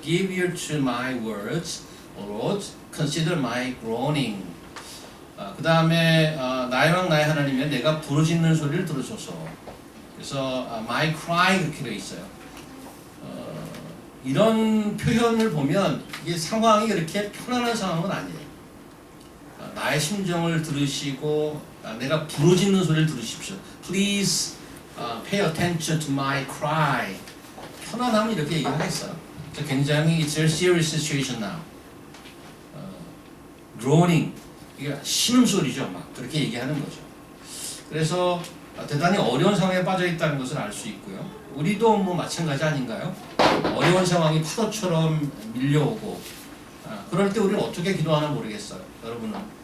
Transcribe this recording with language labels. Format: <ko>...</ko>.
<en>Give ear to my words, O Lord, consider my groaning.</en> <ko>그 다음에 나의 왕 나의 하나님이여 내가 부르짖는 소리를 들으소서. 그래서 my cry 그렇게 되어 있어요. 이런 표현을 보면 이게 상황이 그렇게 편안한 상황은 아니에요. 나의 심정을 들으시고 내가 부르짖는 소리를 들으십시오.</ko> <en>Please pay attention to my cry.</en> <ko>편안함을 이렇게 얘기하겠어요. 굉장히</ko> <en>it's a serious situation now.</en> <ko>groaning, 이게 신음소리죠. 막 그렇게 얘기하는 거죠. 그래서 대단히 어려운 상황에 빠져 있다는 것을 알 수 있고요. 우리도 뭐 마찬가지 아닌가요? 어려운 상황이 파도처럼 밀려오고 그럴 때 우리는 어떻게 기도하나 모르겠어요. 여러분은.</ko>